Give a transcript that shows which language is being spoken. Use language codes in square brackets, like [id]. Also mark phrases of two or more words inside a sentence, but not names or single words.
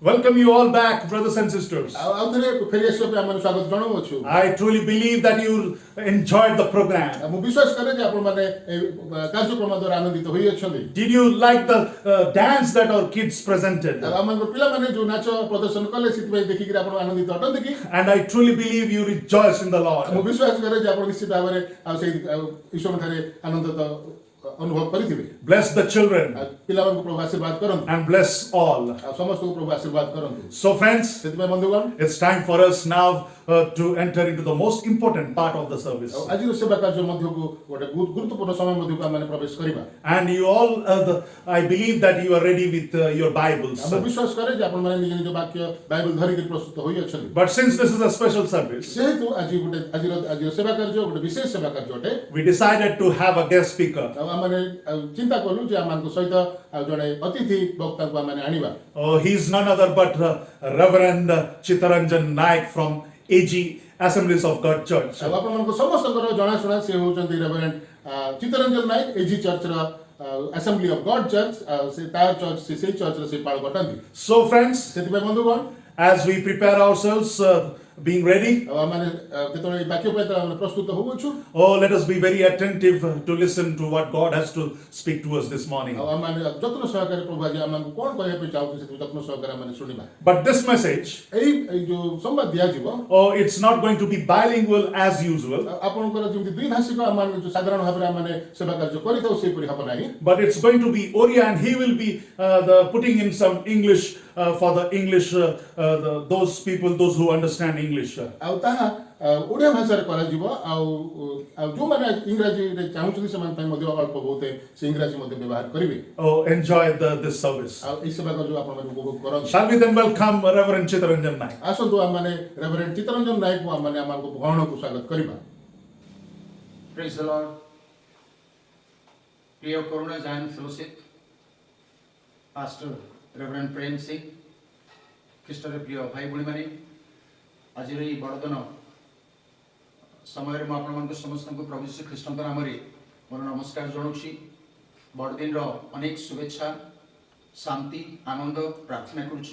[en] welcome you all back, brothers and sisters. [or] ଆଉ ଥରେ ଫେରି ଆସିବା ପାଇଁ ଆମେ ସ୍ୱାଗତ ଜଣାଉଛୁ। [en] I truly believe that you enjoyed the program. [or] ମୁଁ ବିଶ୍ୱାସ କରେ ଯେ ଆପଣମାନେ ଏହି କାର୍ଯ୍ୟକ୍ରମ ଦ୍ୱାରା ଆନନ୍ଦିତ ହୋଇଅଛନ୍ତି। [en] Did you like the dance that our kids presented? [or] ଆଉ ଆମମାନଙ୍କ ପିଲାମାନେ ଯୋଉ ନାଚ ପ୍ରଦର୍ଶନ କଲେ ସେଥିପାଇଁ ଦେଖିକିରି ଆପଣ ଆନନ୍ଦିତ ଅଟନ୍ତି କି? [en] And I truly believe you rejoiced in the [or] ମୁଁ [en] Lord. [or] ବିଶ୍ୱାସ କରେ ଯେ ଆପଣ ନିଶ୍ଚିତ ଭାବରେ ଆଉ ସେଇ ଈଶ୍ୱରଙ୍କଠାରେ ଆନନ୍ଦିତ ଅନୁଭବ କରିଥିବେ। [en] Bless the children [or] ଆଉ ପିଲାମାନଙ୍କୁ ପ୍ରଭୁ ଆଶୀର୍ବାଦ କରନ୍ତୁ [en] and bless all. [or] ଆଉ ସମସ୍ତଙ୍କୁ ପ୍ରଭୁ ଆଶୀର୍ବାଦ କରନ୍ତୁ। [en] So friends, [or] ସେଥିପାଇଁ ବନ୍ଧୁଗଣ [en] it's time for us now to enter into the most important part of the service. [or] ଆଉ ଆଜିର ସେବା କାର୍ଯ୍ୟ ମଧ୍ୟକୁ ଗୋଟେ ଗୁରୁତ୍ୱପୂର୍ଣ୍ଣ ସମୟ ମଧ୍ୟକୁ ଆମେ ପ୍ରବେଶ କରିବା। [en] And you all, I believe that you are ready with your Bibles. [or] ମୁଁ ବିଶ୍ୱାସ କରେ ଯେ ଆପଣମାନେ ନିଜ ନିଜ ବାକ୍ୟ ବାଇବଲ ଧରିକି ପ୍ରସ୍ତୁତ ହୋଇଅଛନ୍ତି। [en] But since this is a special service, [or] ଯେହେତୁ ଆଜିର ସେବା କାର୍ଯ୍ୟ ଗୋଟେ ବିଶେଷ ସେବା କାର୍ଯ୍ୟ ଅଟେ, [en] we decided to have a guest speaker. [or] ଆଉ ଆମେ ଚିନ୍ତା କଲୁ ଯେ ଆମମାନଙ୍କ ସହିତ ଆଉ ଜଣେ ଅତିଥି ବକ୍ତାଙ୍କୁ ଆମେ ଆଣିବା। [en] Oh, he's none other but Reverend Chittaranjan Naik from AG Assemblies of God Church. [or] ଆଉ ଆପଣମାନଙ୍କ ସମସ୍ତଙ୍କର ଜଣାଶୁଣା ସେ ହେଉଛନ୍ତି ରେଭରେଣ୍ଡ ଚିତ୍ତରଞ୍ଜନ ନାୟକ ଏଜି ଚର୍ଚ୍ଚର ଆସେମ୍ବଲି ଅଫ୍ ଗଡ୍ ଚର୍ଚ୍ଚ ସେ ତାର ଚର୍ଚ୍ଚ ସେଇ ଚର୍ଚ୍ଚର ସେ ପାଳକ ଅଟନ୍ତି। [en] So friends, [or] ସେଥିପାଇଁ ବନ୍ଧୁଗଣ [en] as we prepare ourselves, being ready, [or] ଆଉ ଆମେ ଯେତେବେଳେ ଏହି ବାକ୍ୟ ପାଇଁ ଆମେ ପ୍ରସ୍ତୁତ ହେଉଛୁ, [en] oh, let us be very attentive to listen to what God has to speak to us this morning. [or] ଆଉ ଆମେ ଯତ୍ନ ସହକାରେ ପ୍ରଭୁ ଆଜି ଆମମାନଙ୍କୁ କ'ଣ କହିବା ପାଇଁ ଚାହୁଁଛୁ ସେଥିପାଇଁ ଯତ୍ନ ସହକାରେ ଆମେ ଶୁଣିବା। [en] But this message, [or] ଏଇ ଯୋଉ ସମ୍ବାଦ ଦିଆଯିବ, [en] oh, it's not going to be bilingual as usual, [or] ଆପଣଙ୍କର ଯେମିତି ଦ୍ୱିଭାଷିକ ଆମେ ଯୋଉ ସାଧାରଣ ଭାବରେ ଆମେ ସେବା କାର୍ଯ୍ୟ କରିଥାଉ ସେହିପରି ହେବ ନାହିଁ, [en] but it's going to be Oriya, and he will be putting in some English for the English, those people, those who understand English. [or] ଆଉ ତାହା ଓଡ଼ିଆ ଭାଷାରେ କରାଯିବ। ଆଉ ଯୋଉମାନେ ଇଂରାଜୀରେ ଚାହୁଁଛନ୍ତି ସେମାନେ ପାଇଁ ମଧ୍ୟ ଅଳ୍ପ ବହୁତ ସେ ଇଂରାଜୀ ମଧ୍ୟ ବ୍ୟବହାର କରିବେ। [en] Oh, enjoy this service. [or] ଆଉ ଏହି ସେବା କାର୍ଯ୍ୟ ଆପଣମାନେ ଉପଭୋଗ କରନ୍ତୁ। [en] Shall we then welcome Reverend Chittaranjan Naik? [or] ଆସନ୍ତୁ ଆମମାନେ ରେଭରେଣ୍ଡ ଚିତ୍ତରଞ୍ଜନ ନାୟକଙ୍କୁ ଆମମାନେ ଆମମାନଙ୍କୁ ଭବନକୁ ସ୍ୱାଗତ କରିବା। [en] Praise the Lord. [or] প্রিয় করুণা জায়ান্ট ফেলোশিপ [en] pastor reverend [or] প্রেম সিং ଖ୍ରୀଷ୍ଟରେ ପ୍ରିୟ ଭାଇ ভଉଣୀମାନେ ଆଜିର ଏହି ବଡ଼ଦିନ ସମୟରେ ମୁଁ ଆପଣମାନଙ୍କୁ ସମସ୍ତଙ୍କୁ ପ୍ରଭୁ ଯୀଶୁ ଖ୍ରୀଷ୍ଟଙ୍କ ନାମରେ ମୋର ନମସ୍କାର ଜଣାଉଛି। ବଡ଼ଦିନର ଅନେକ ଶୁଭେଚ୍ଛା ଶାନ୍ତି ଆନନ୍ଦ ପ୍ରାର୍ଥନା କରୁଛି।